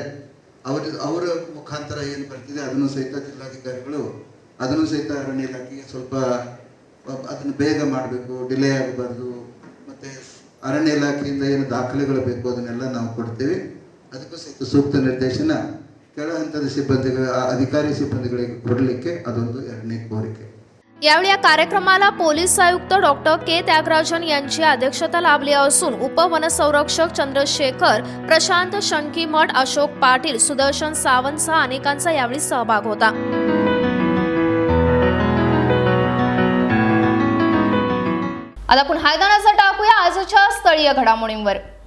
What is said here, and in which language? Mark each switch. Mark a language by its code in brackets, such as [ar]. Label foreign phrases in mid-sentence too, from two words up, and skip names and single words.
[kn] ಅವರ ಮುಖಾಂತರ ಏನು ಬರ್ತಿದೆ ಅದನ್ನು ಸಹಿತ ಜಿಲ್ಲಾಧಿಕಾರಿಗಳು ಅದನ್ನು ಸಹಿತ ಅರಣ್ಯ ಇಲಾಖೆಗೆ ಸ್ವಲ್ಪ ಅದನ್ನು ಬೇಗ ಮಾಡಬೇಕು, ಡಿಲೇ ಆಗಬಾರ್ದು. ಮತ್ತು ಅರಣ್ಯ ಇಲಾಖೆಯಿಂದ ಏನು ದಾಖಲೆಗಳು ಬೇಕು ಅದನ್ನೆಲ್ಲ ನಾವು ಕೊಡ್ತೀವಿ. ಅದಕ್ಕೂ ಸಹಿತ ಸೂಕ್ತ ನಿರ್ದೇಶನ ಕೆಳ ಹಂತದ ಅಧಿಕಾರಿ ಸಿಬ್ಬಂದಿಗಳಿಗೆ ಕೊಡಲಿಕ್ಕೆ ಅದೊಂದು ಎರಡನೇ ಕೋರಿಕೆ. [mr] यावेळी या कार्यक्रमाला पोलीस आयुक्त डॉक्टर के त्यागराजन यांची अध्यक्षता लाभली असून उपवनसंरक्षक चंद्रशेखर, प्रशांत शंकीमठ, अशोक पाटील, सुदर्शन सावंत सह अनेकांचा यावेळी सहभाग होता. आता पुन्हा एकदा नजर टाकूया आजच्या स्थळीय घडामोडींवर.